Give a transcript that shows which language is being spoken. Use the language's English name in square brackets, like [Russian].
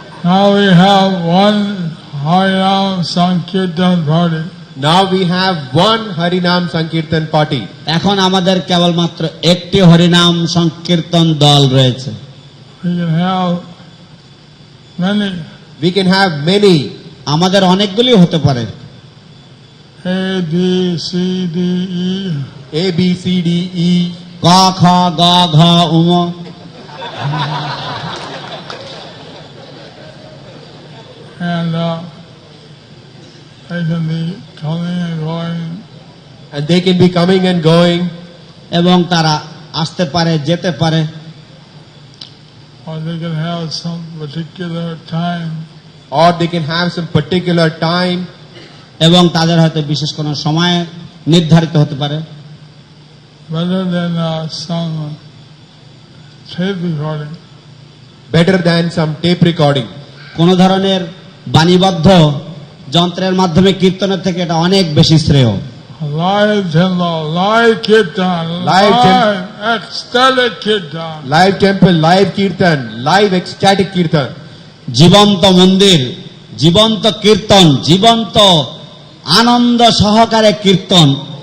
[English] Now we have one Harinam Sankirtan party. Now we have one Harinam Sankirtan party. [Bangla] এখন আমাদের কেবলমাত্র একটি হরিনাম সংকীর্তন দল রয়েছে। [English] We can have many. We can have many. [Bangla] আমাদের অনেকগুলি হতে পারে। [English] A, B, C, D, E. A, B, C, D, E. [Bangla] ক খ গ ঘ উম। [English] And they can be coming and going and they can be coming and going, [Bangla] এবং তারা আসতে পারে যেতে পারে, [English] or they can have some particular time. or they can have some particular time, [Bangla] এবং তাদের হয়তো বিশেষ কোনো সময় নির্ধারিত হতে পারে। [English] Better than some tape recording. better than some tape recording. [Bangla] কোন ধরনের বাণীবদ্ধ যন্ত্রের মাধ্যমে kirtaner থেকে এটা অনেক বেশি শ্রেয়। [English] Live temple, live kirtan, Live ecstatic kirtan. Live temple, live kirtan, live ecstatic kirtan. [Bangla] জীবন্ত মন্দির, জীবন্ত কীর্তন, জীবন্ত আনন্দ সহকারে কীর্তন।